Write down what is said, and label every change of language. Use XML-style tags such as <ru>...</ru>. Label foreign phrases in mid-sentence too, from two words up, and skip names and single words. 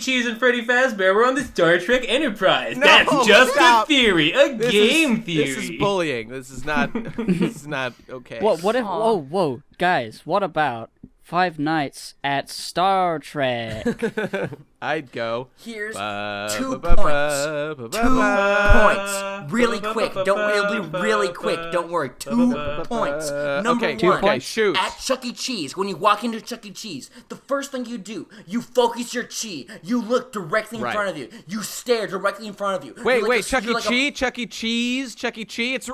<en>Cheese and Freddy Fazbear were on the Star Trek Enterprise? No, That's just stop. a theory, game theory. This is bullying. This is not. This is not okay. what if? Whoa, guys! What about 5 nights at Star Trek? I'd go. Here's Ba, 2 ba, ba, points. ba, ba, 2 ba, points. Really quick. It'll be really quick. Don't worry. 2 points. Number Okay, 1. 2 points. Shoot. At Chuck E. Cheese, when you walk into Chuck E. Cheese, the first thing you do, you focus your chi. You look directly in Right. front of you. You stare directly in front of you. Wait, You're like Chuck you're E. like a Cheese, Chuck E. Cheese, Chuck E. Cheese.</en>